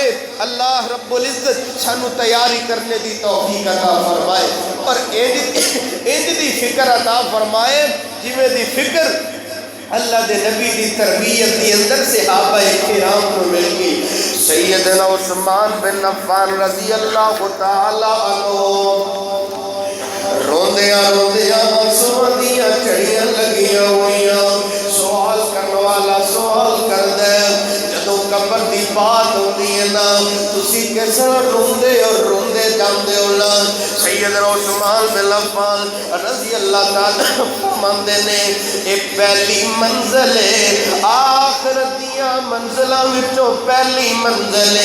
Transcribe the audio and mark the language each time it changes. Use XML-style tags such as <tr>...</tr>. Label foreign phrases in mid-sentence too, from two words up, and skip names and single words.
<pa>اللہ</pa> <ar>رب العزة</ar> <pa>سانوں تیاری کرنے دی توفیق عطا فرمائے اور انج دی فکر عطا فرمائے جیویں دی فکر اللہ دے نبی دی تربیت دی اندر صحابہ کرام کو مل گئی. سیدنا عثمان بن عفان</pa> <ar>رضي الله تعالى عنه</ar> <pa>روندیاں روندیاں آنسوواں دیاں جھڑیاں لگیاں ہوئیاں. سوال کرنے والا سوال کردا جدوں قبر دی بات ہوندی ہے نا تسی کس روندے اور روندے جاندے ہو نا. سیدنا عثمان بن عفان</pa> <ar>رضي الله تعالى</ar> <pa>فرماندے نے اے پہلی منزل ہے آخرت دیاں منزلاں وچوں پہلی منزل ہے.</pa>